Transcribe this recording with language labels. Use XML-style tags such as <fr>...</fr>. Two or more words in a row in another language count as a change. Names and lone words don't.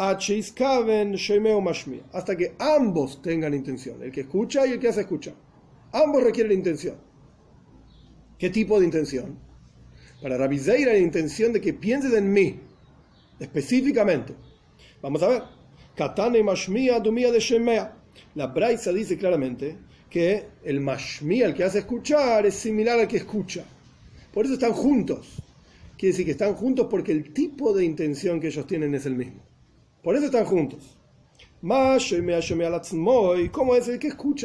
<es>Hasta que ambos tengan intención, el que escucha y el que hace escuchar. Ambos requieren intención. ¿Qué tipo de intención? Para Rabbi Zeira, la intención de que pienses en mí, específicamente. Vamos a ver.</es> <arc>קתני משמיע דומיא דשומע.</arc> <es>La Braisa dice claramente que el mashmia, el que hace escuchar, es similar al que escucha. Por eso están juntos. Quiere decir que están juntos porque el tipo de intención que ellos tienen es el mismo. Por eso están juntos. ¿Cómo es el que escucha?</es>